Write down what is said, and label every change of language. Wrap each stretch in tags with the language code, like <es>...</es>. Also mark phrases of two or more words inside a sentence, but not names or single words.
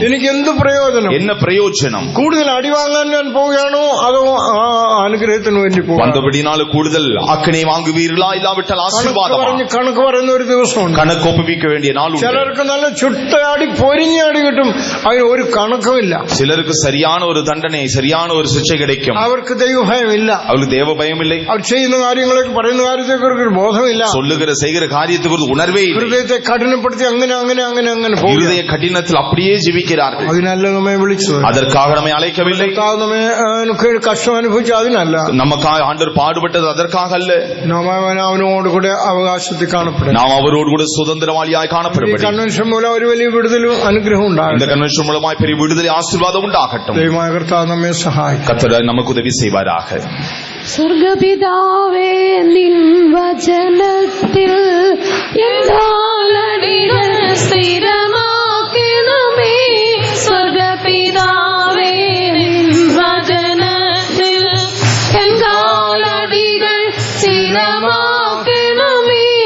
<ml>എനിക്ക് എന്ത് പ്രയോജനം?</ml> <ta>என்ன பிரயோஜனம்?</ta> <ml>കൂടുതൽ അടിവാങ്ങാൻ ഞാൻ പോവുകയാണോ അതോ ആ അനുഗ്രഹത്തിന് വേണ്ടി പോകും?</ml> <ta>வந்தபடினால கூடுதல் அக்கனை வாங்குவீர்களா இல்லாவிட்டால் ஆசீர்வாதமா?</ta> <ml>കണക്ക് പറയുന്ന ഒരു ദിവസമുണ്ട്.</ml> <ta>கணக்கு ஒப்புவிக்க வேண்டிய நாள் உண்டு.</ta> <ml>ചിലർക്ക് നല്ല ചുട്ടയാടി പൊരിഞ്ഞാടി കിട്ടും, അതിന് ഒരു കണക്കുമില്ല.</ml> <ta>சிலருக்கு சரியான ஒரு தண்டனை, சரியான ஒரு சிக்ஷை கிடைக்கும்.</ta> <ml>അവർക്ക് ദൈവഭയമില്ല.</ml> <ta>அவருக்கு தேவ பயம் இல்லை.</ta> <ml>അവർ ചെയ്യുന്ന കാര്യങ്ങളൊക്കെ പറയുന്ന കാര്യത്തെക്കുറിച്ച് ഒരു ബോധമില്ല.</ml> <ta>சொல்லுகிற செய்கிற காரியத்தை குறித்து உணர்வே இல்லை.</ta> <ml>ഹൃദയത്തെ കഠിനപ്പെടുത്തി അങ്ങനെ അങ്ങനെ അങ്ങനെ അങ്ങനെ</ml> <ta>இருதய கடினத்தில் அப்படியே ஜீவிக்கிறார்கள்.</ta> <ml>അതിനല്ല നമ്മെ വിളിച്ചത്.</ml> <ta>அதற்காக நம்மை அழைக்கவில்லை.</ta> <ml>നമ്മെ കഷ്ടം അനുഭവിച്ചു അതിനല്ല.</ml> <ta>நமக்காக ஆண்டவர் பாடுபட்டது அதற்காக அல்ல.</ta> <ml>അവനോട് കൂടെ അവകാശത്തിൽ കാണപ്പെടും.</ml> <ta>நாம் அவரோடு கூட சுதந்திரவாளியாய் காணப்படும்.</ta> <ml>കൺവെൻഷൻ മൂലം ഒരു വലിയ വിടുതലും അനുഗ്രഹം ഉണ്ടാകും.</ml> <ta>இந்த கன்வென்ஷன் மூலமாய் பெரிய விடுதலை ஆசீர்வாதம் உண்டாகட்டும்.</ta> <ml>ദൈവമായ കർത്താവ് നമ്മെ സഹായിക്കും.</ml> <ta>கர்த்தர் நமக்கு உதவி செய்வாராக.</ta> <ml>സ്വർഗപിതാവേ നിൻ വചനത്തിൽ എന്നാലടികൾ സ്ഥിരമാക്കണമേ. സ്വർഗപിതാവേ നിൻ വചനത്തിൽ എന്നാലടികൾ സ്ഥിരമാക്കണമേ.</ml>